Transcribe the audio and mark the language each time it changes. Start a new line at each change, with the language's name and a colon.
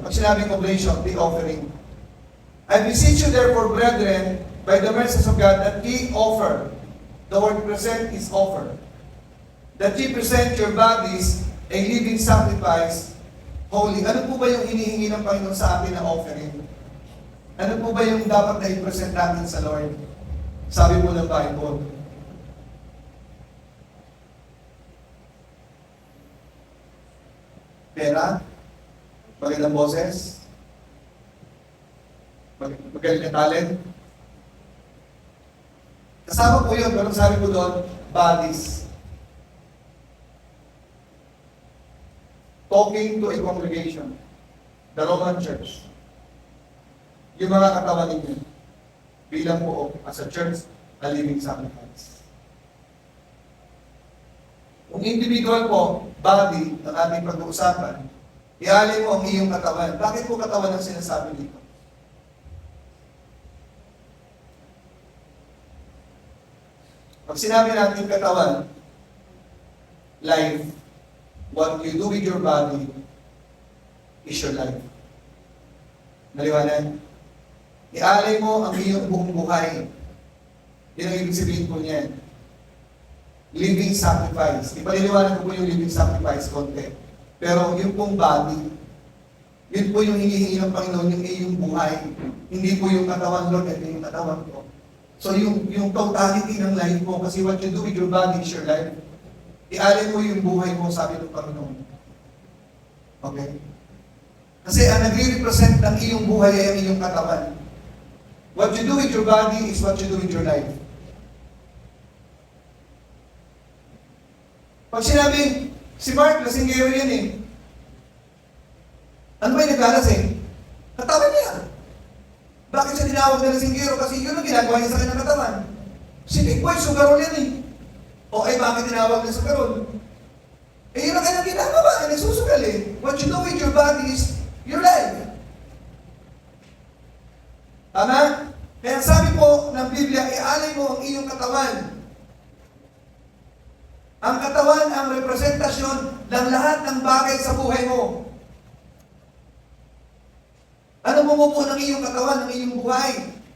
Filipino: Pag sinabing
English: oblation, the offering. I beseech you therefore, brethren, by the mercies of God, that ye offer. The word present is offer. That ye present your bodies a living sacrifice, holy.
Filipino: Ano po ba yung hinihingi ng Panginoon sa atin na offering? Ano po ba yung dapat na i-present natin sa Lord? Sabi po ng Bible. Pera, magandang boses, magaling na talent. Kasama po yun, pero sabi po doon, bodies.
English: Talking to a congregation. The Roman Church.
Filipino: Yung mga katawan ninyo. Bilang buo,
English: as a church, a living sacrifice.
Filipino: Kung individual po, body, ang ating pag-uusapan, ialay mo ang iyong katawan. Bakit po katawan ang sinasabi dito? Pag sinabi natin katawan,
English: life, what you do with your body is your life.
Filipino: Naliwanag? Ialay mo ang iyong buong buhay. Yun ang ibig sabihin po niyan.
English: Living sacrifice.
Filipino: Ipaliliwanag ko po yung living sacrifice konti. Pero yung pong body, yun po yung hinihingi ng Panginoon, yung iyong buhay. Hindi po yung katawan, Lord, ito yung katawan ko. So yung
English: totality
Filipino: ng life mo, kasi
English: what you do with your body is your life.
Filipino: Ialay mo yung buhay mo, sabi ng Panginoon. Okay? Kasi ang nagre-represent ng iyong buhay ay ang iyong katawan.
English: What you do with your body is what you do with your life.
Filipino: Pag sinabing, si Mark, lasinggero yan eh. Ano ba yung naglalasing? Katawan niya. Bakit siya tinawag na lasinggero? Kasi yun ang ginagawa niya sa kanyang katawan. Si Big Boy, sugarol yan eh. O ay bakit tinawag na sugarol? Eh yun ang kanyang ginagawa, ay nagsusugal eh.
English: What you do with your body is your life.
Filipino: Tama? Kaya sabi po ng Biblia, ialay mo ang iyong katawan. Ang katawan ang representasyon ng lahat ng bagay sa buhay mo. Ano bumubuo ng iyong katawan, ng iyong buhay?